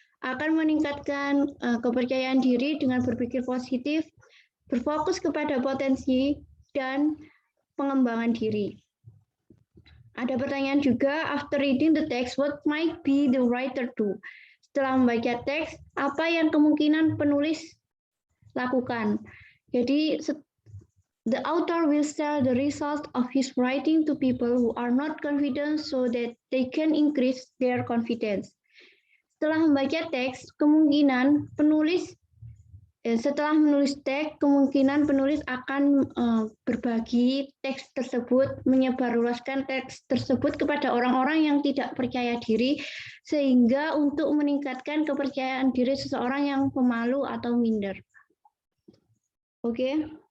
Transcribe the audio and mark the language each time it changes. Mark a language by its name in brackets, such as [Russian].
[Indonesian] Akan meningkatkan kepercayaan diri dengan berpikir positif, berfokus kepada potensi dan pengembangan diri. Ada pertanyaan juga, [English] after reading the text, what might be the writer do? [Indonesian] Setelah membaca teks, apa yang kemungkinan penulis lakukan? [English] Jadi, the author will share the result of his writing to people who are not confident so that they can increase their confidence. [Indonesian] Setelah membaca teks, kemungkinan penulis setelah menulis teks, kemungkinan penulis akan berbagi teks tersebut, menyebarluaskan teks tersebut kepada orang-orang yang tidak percaya diri, sehingga untuk meningkatkan kepercayaan diri seseorang yang pemalu atau minder. Oke.